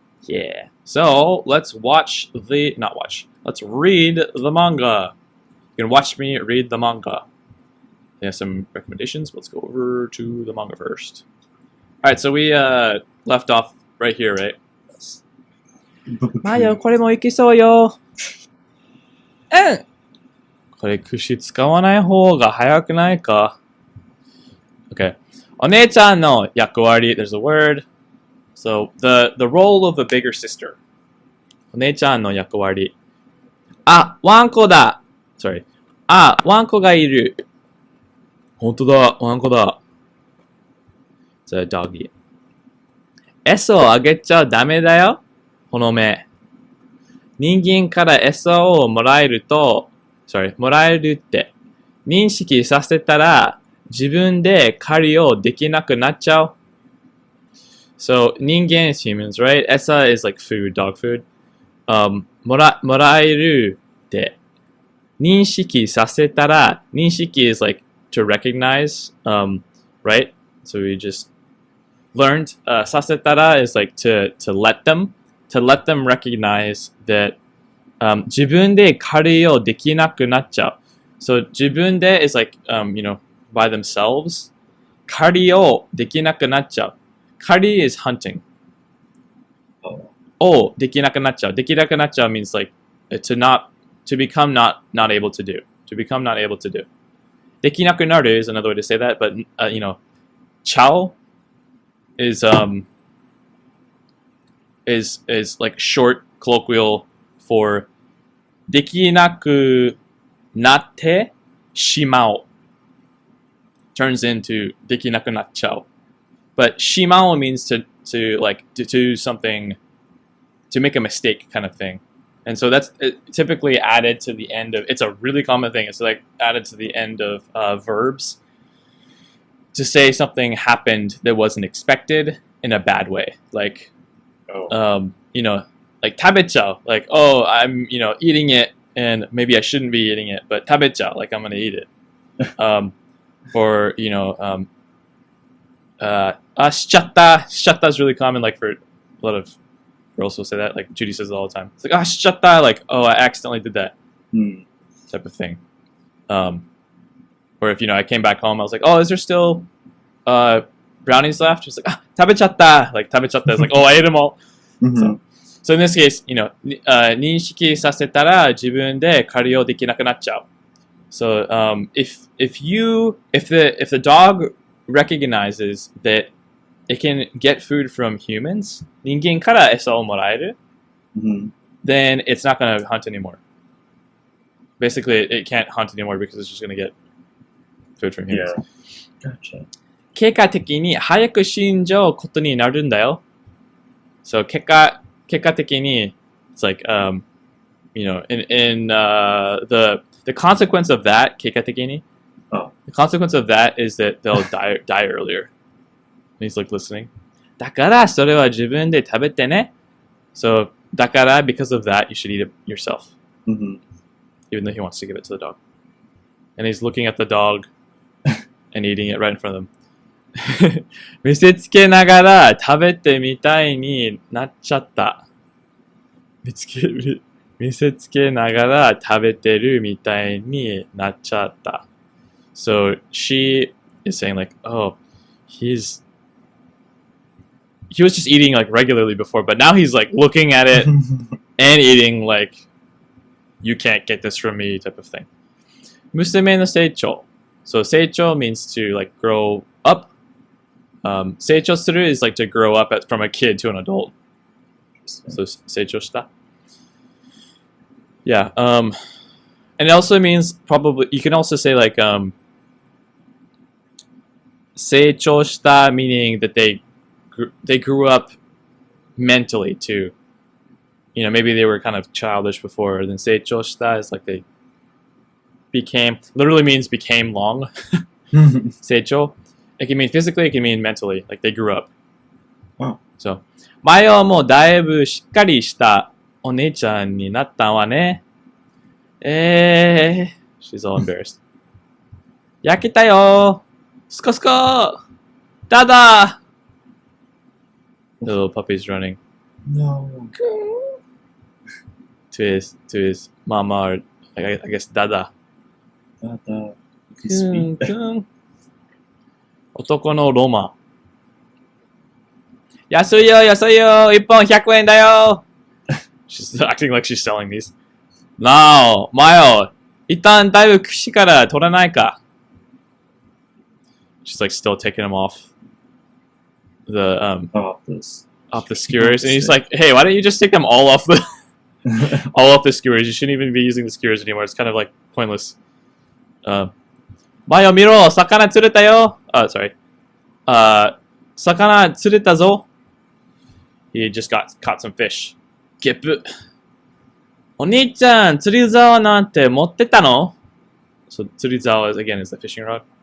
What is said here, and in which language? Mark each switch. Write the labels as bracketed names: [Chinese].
[English] Yeah. So let's read the manga. You can watch me read the manga. They have some recommendations. Let's go over to the manga first. All right, so we left off right here, right? [Japanese] Mayo, これもいけそうよ。うん。これ串使わない方が早くないか?Okay. お姉ちゃんの役割, [English] there's a word. So the role of a bigger sister. [Japanese] お姉ちゃんの役割.あ、ワンコだ.Sorry. あ、ワンコがいる.本当だ、ワンコだ. [English] It's a doggy. [Japanese] 餌をあげちゃダメだよ。ほのめ。人間から餌をもらえるって認識させたら自分で狩りをできなくなっちゃう。 [English] So 人間 is humans, right? 餌 is like food, dog food. [Japanese] もらえるって認識させたら、 [English] 認識 is like to recognize, right? So we just learned. させたら is like to let them recognize that [Japanese] 自分で狩りをできなくなっちゃう。 [English] So 自分で is like, by themselves. [Japanese] 狩りをできなくなっちゃう。 [English] 狩り is hunting. [Japanese] をできなくなっちゃう。 [English] できなくなっちゃう means like to become not able to do. To become not able to do. できなくなる is another way to say that, but chao is like short colloquial for できなくなってしまう turns into できなくなっちゃう. But しまう means to do something, to make a mistake kind of thing. And so that's typically added to the end of, it's a really common thing. It's like added to the end of verbs to say something happened that wasn't expected in a bad way. Like, like 食べちゃう. Like, oh, I'm, eating it and maybe I shouldn't be eating it, but 食べちゃう. Like, I'm going to eat it. [Japanese] Or, しちゃった. [English] しちゃった is really common, like for a lot of girls will say that. Like Judy says it all the time. It's like, しちゃった. Like, oh, I accidentally did that. Type of thing. Or if, I came back home, I was like, oh, is there still brownies left? It's like, 食べちゃった. Like, 食べちゃった is like, oh, I ate them all. So in this case, [Japanese] 認識させたら自分で狩りをできなくなっちゃう. [English] So if the dog recognizes that it can get food from humans, [Japanese] 人間から餌をもらえる, [English] then it's not going to hunt anymore. Basically, it can't hunt anymore because it's just going to get food from humans. Yeah. Gotcha. [Japanese] 結果的に早く死んじゃうことになるんだよ. [English] So 結果的に it's like in the consequence of that 結果的に the consequence of that is that they'll die earlier. And he's like listening. [Japanese] だからそれは自分で食べてね. [English] So だから because of that you should eat it yourself. Even though he wants to give it to the dog. And he's looking at the dog and eating it right in front of him. [Japanese] 見せつけながら食べてみたいになっちゃった。見見せつけながら食べてるみたいになっちゃった。 [English] So she is saying like, oh, he was just eating like regularly before, but now he's like looking at it and eating like, you can't get this from me type of thing. [Japanese] 娘の成長. [English] So 成長 means to like grow up. 成長する is like to grow up from a kid to an adult. So 成長した.Yeah. And it also means probably, you can also say like, 成長した meaning that they grew up mentally too. You know, maybe they were kind of childish before. And then 成長した is like they literally means became long. 成長. It can mean physically, it can mean mentally. Like they grew up. Wow. [Japanese] So, 前はもうだいぶしっかりしたお姉ちゃんになったわね。 [English] She's all embarrassed. [Japanese] 焼けたよ。スコスコ。ダダ。 [English] The little puppy's running. No. To his mama, or I guess Dada. Dada. Sweet. [Japanese] 男のロマ。安いよ、安いよ。1本100円だよ。 [English] She's acting like she's selling these. [Japanese] なお、マヨ。一旦だいぶ串から取らないか。 [English] She's like still taking him off the off the skewers, and he's like, "Hey, why don't you just take them all off the all off the skewers? You shouldn't even be using the skewers anymore. It's kind of like pointless." [Japanese] マヨ見ろ、魚釣れたよ。Sorry. 魚釣れたぞ。 [English] He just caught some fish. [Japanese] ゲップ。お兄ちゃん、釣り竿なんて持ってたの？ [English] So 釣り竿 is the fishing rod.